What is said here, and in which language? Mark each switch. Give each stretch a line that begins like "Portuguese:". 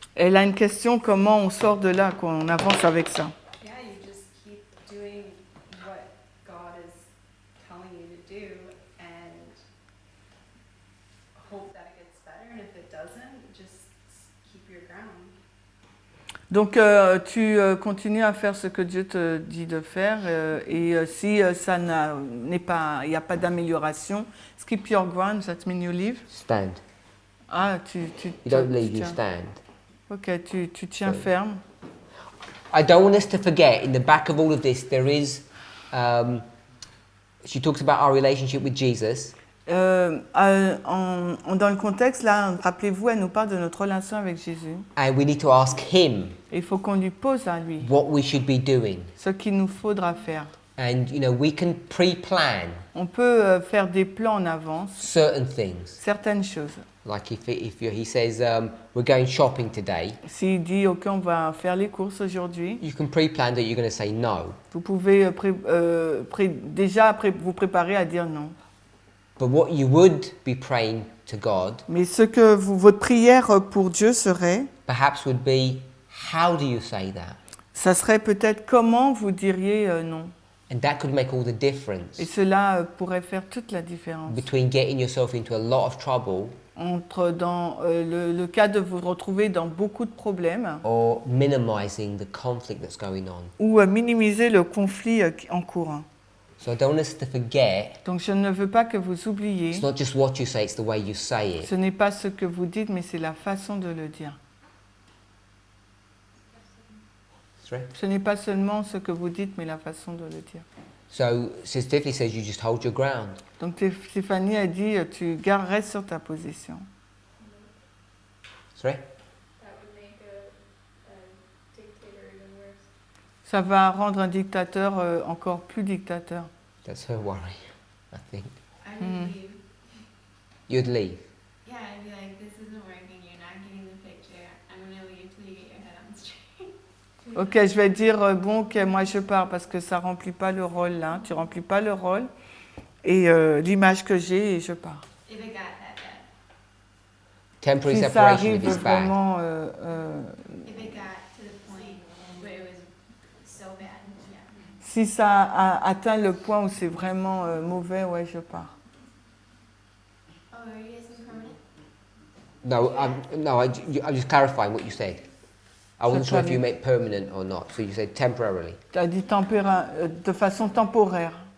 French: Elle a une question, comment on sort de là, qu'on avance avec ça?
English: Yeah, you just keep doing what God is telling you to do and hope that it gets better. And if it doesn't, just keep your ground.
French: Donc tu continues à faire ce que Dieu te dit de faire et si ça il n'y a pas d'amélioration,
English: skip your ground, that means you leave. Stand. Ah, You don't leave, you
French: tiens.
English: stand.
French: Ok, tu tiens
English: So-
French: ferme.
English: I don't want us to forget, in the back of all of this, there is, she talks about our relationship with Jesus.
French: Dans le contexte, là, rappelez-vous, elle nous parle de notre relation avec Jésus.
English: And we need to ask him
French: Et il faut qu'on lui pose à lui
English: what we should be doing.
French: ce qu'il nous faudra faire.
English: And, we can pre-plan
French: On peut faire des plans en avance,
English: certain things.
French: certaines choses.
English: Like he says, we're going shopping today,
French: S'il dit, OK, on va faire les courses aujourd'hui,
English: you can pre-plan that you're going to say no.
French: vous pouvez déjà vous préparer à dire non.
English: But what you would be praying to God,
French: Mais ce que votre prière pour Dieu serait,
English: perhaps would be, how do you say that?
French: ça serait peut-être comment vous diriez non.
English: And that could make all the difference
French: Et cela pourrait faire toute la différence.
English: between getting yourself into a lot of trouble
French: Entre dans le cas de vous retrouver dans beaucoup de problèmes
English: or minimizing the conflict that's going on.
French: ou minimiser le conflit en cours.
English: So I don't want us to forget,
French: Donc je ne veux pas que vous oubliez,
English: it's not just what you say, it's the way you say it.
French: ce n'est pas ce que vous dites, mais c'est la façon de le dire.
English: Sorry?
French: Ce n'est pas seulement ce que vous dites, mais la façon de le dire.
English: So Sister Tiffany says you just hold your ground.
French: Donc Stéphanie a dit, tu restes sur ta position.
English: Sorry? That would make a dictator even worse.
French: Ça va rendre un dictateur encore plus dictateur.
English: That's her worry, I think. I would leave. You'd leave. Yeah, I'd be like, this isn't working, you're not getting the picture. I'm gonna leave till you get your head on straight.
French: Ok, je vais dire, bon, ok, moi je pars parce que ça remplit pas le rôle là, tu remplis pas le rôle et l'image que j'ai et je pars.
English: If it got that bad. Temporary
French: Si ça
English: separation
French: arrive
English: if it's bad.
French: vraiment,
English: If it got to the point where it was so bad, yeah.
French: si ça atteint le point où c'est vraiment mauvais, ouais, je pars.
English: Oh, are you guys in permanent? No, I'm just clarifying what you said. I wasn't sure if you Temporary. meant permanent or not, so you said temporarily.
French: Tu as dit de façon temporaire.